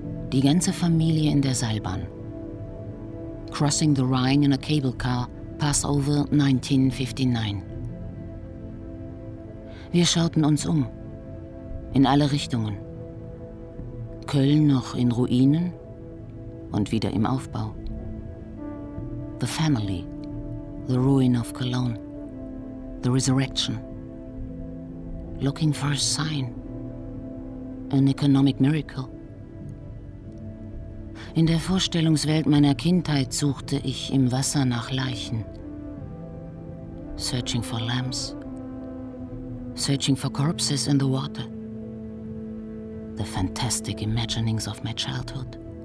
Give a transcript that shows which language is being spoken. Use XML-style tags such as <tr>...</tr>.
<de>Die ganze Familie in der Seilbahn.</de> <en>Crossing the Rhine in a cable car, Passover 1959.</en> <de>Wir schauten uns um. In alle Richtungen. Köln noch in Ruinen und wieder im Aufbau.</de> <en>The family, the ruin of Cologne, the resurrection. Looking for a sign, an economic miracle.</en> <de>In der Vorstellungswelt meiner Kindheit suchte ich im Wasser nach Leichen.</de> <en>Searching for lambs, searching for corpses in the water. The fantastic imaginings of my childhood.</en>